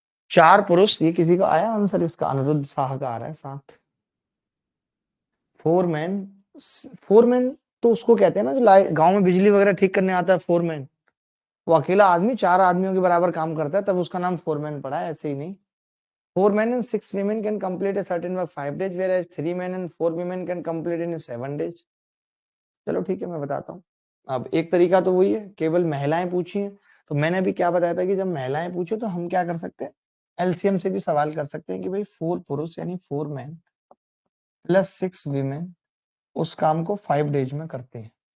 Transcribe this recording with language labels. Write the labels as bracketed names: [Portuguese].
[Hindi] 4 पुरुष, ये किसी का आया आंसर? इसका अनिरुद्ध शाह का आ रहा है 7। फोरमैन, फोरमैन तो उसको कहते हैं ना जो गांव में बिजली वगैरह ठीक करने आता है, फोरमैन। वो अकेला आदमी 4 आदमियों के बराबर काम करता है, तब उसका नाम फोरमैन पड़ा है, ऐसे ही नहीं। [English] 4 men and 6 women can complete a certain work 5 days, whereas 3 men and 4 women can complete in 7 days. [Hindi] चलो ठीक है, मैं बताता हूँ। अब एक तरीका तो वही है, केवल महिलाएं पूछी हैं। तो मैंने भी क्या बताया था कि जब महिलाएं पूछे तो हम क्या कर सकते हैं, एलसीएम से भी सवाल कर सकते हैं कि भाई 4 पुरुष यानी [English] 4 man plus 6 women [Hindi] उस काम को 5 डेज में करते हैं।